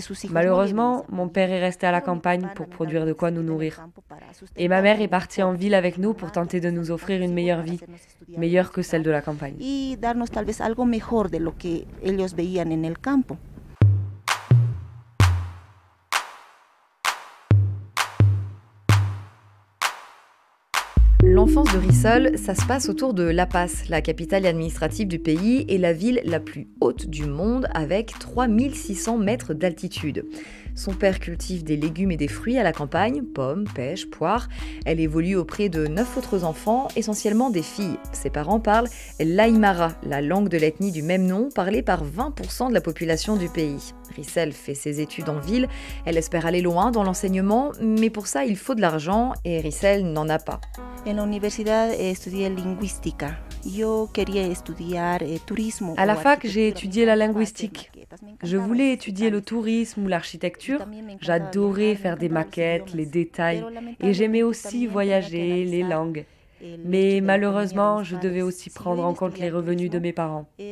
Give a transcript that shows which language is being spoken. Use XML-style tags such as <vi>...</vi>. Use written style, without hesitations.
<fr>Malheureusement, mon père est resté à la campagne pour produire de quoi nous nourrir. Et ma mère est partie en ville avec nous pour tenter de nous offrir une meilleure vie, meilleure que celle de la campagne.</fr> <es>Y darnos tal vez algo mejor de lo que ellos veían en el campo.</es> <fr>L'enfance de Rissol, ça se passe autour de La Paz, la capitale administrative du pays et la ville la plus haute du monde avec 3600 mètres d'altitude. Son père cultive des légumes et des fruits à la campagne, pommes, pêches, poires. Elle évolue auprès de 9 autres enfants, essentiellement des filles. Ses parents parlent l'aymara, la langue de l'ethnie du même nom, parlée par 20% de la population du pays. Rissol fait ses études en ville, elle espère aller loin dans l'enseignement, mais pour ça il faut de l'argent et Rissol n'en a pas.</fr> <es>En la universidad estudié lingüística. Yo quería estudiar turismo.</es> <fr>À la fac, j'ai étudié la linguistique. Je voulais étudier le tourisme ou l'architecture. J'adorais faire des maquettes, les détails, et j'aimais aussi voyager, les langues. Mais malheureusement, je devais aussi prendre en compte les revenus de mes parents.</fr>